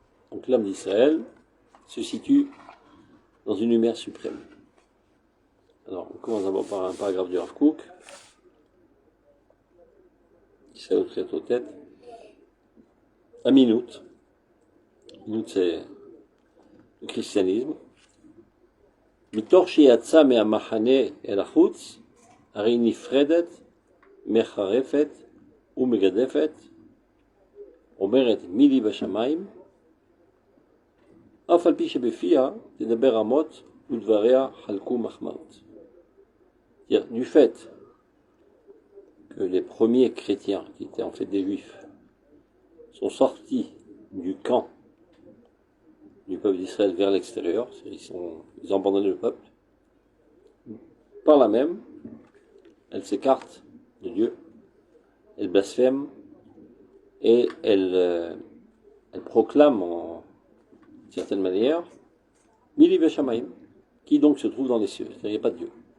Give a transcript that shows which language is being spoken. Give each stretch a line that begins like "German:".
French: Donc l'âme d'Israël se situe dans une lumière suprême. Alors, on commence d'abord par un paragraphe du Rav Kook. Israël au tête. Un minute. Minute, c'est le christianisme.
Hebrew: Mitor sheyatsa me'amachane el hachutz, הרי היא נפרדת, מחרפת ומגדפת, אומרת מילי בשמיים, אף על פי שבפיה תדבר אמות ודבריה חלקו מחמאות.
French: Du fait que les premiers chrétiens, qui étaient en fait des juifs, sont sortis du camp du peuple d'Israël vers l'extérieur, ils ont abandonné le peuple, par là même, elle s'écarte de Dieu, elle blasphème et elle proclame en certaine manière
Hebrew: Mili Beshamayim,
French: qui donc se trouve dans les cieux, c'est-à-dire il n'y a pas de Dieu.